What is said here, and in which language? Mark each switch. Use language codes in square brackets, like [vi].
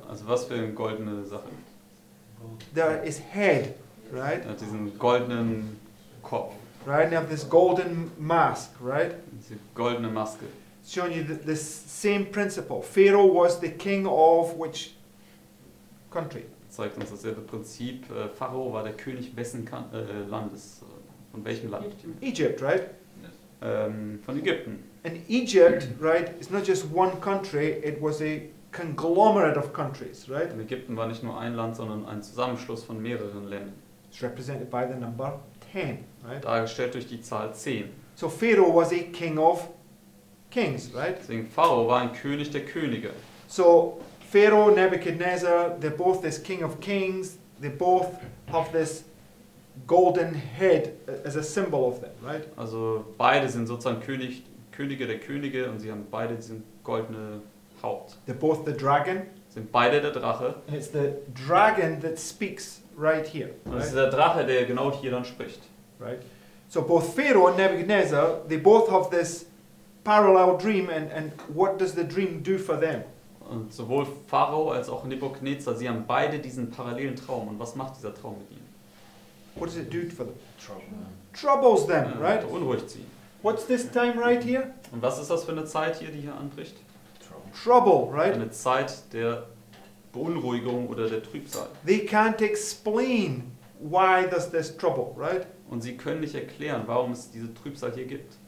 [de] Also was für eine goldene Sache? [en] There is head, right? [de] Er hat diesen goldenen Kopf, [en] Right, and you have this golden mask, right? [de] diese goldene Maske. [en] It's showing you the same principle. Pharaoh was the king of which country? [de] Das zeigt uns dasselbe Prinzip. Pharao war der König wessen Landes? Von welchem Land? [en] Egypt, right? [de] Von Ägypten. [en] And Egypt, right, is not just one country, it was a conglomerate of countries, right? [de] Und Ägypten war nicht nur ein Land, sondern ein Zusammenschluss von mehreren Ländern. [en] It's represented by the number 10, right? [de] dargestellt durch die Zahl 10. [en] So Pharaoh was a king of kings, right? [de] Deswegen Pharao war ein König der Könige. [en] So Pharaoh, Nebuchadnezzar, they're both this king of kings. They both have this golden head as a symbol of them, right? [de] Also beide sind sozusagen Könige der Könige und sie haben beide diesen goldene Haupt. [en] They're both the dragon. [de] Sind beide der Drache. [en] And it's the dragon that speaks right here, [de] Und es ist [en] right? [de] der Drache, der genau hier dann spricht. [en] Right? So both Pharaoh and Nebuchadnezzar, they both have this parallel dream, and what does the dream do for them? [de] Und sowohl Pharao als auch Nebukadnezar, sie haben beide diesen parallelen Traum. Und was macht dieser Traum mit ihnen? [en] What does it do for them? Trouble. Troubles them, right? [de] Beunruhigt sie. [en] What's this time right here? [de] Und was ist das für eine Zeit hier, die hier anbricht? [en] Trouble, right? [de] Eine Zeit der Beunruhigung oder der Trübsal. [en] They can't explain why there's this trouble, right? [de] Und sie können nicht erklären, warum es diese Trübsal hier gibt.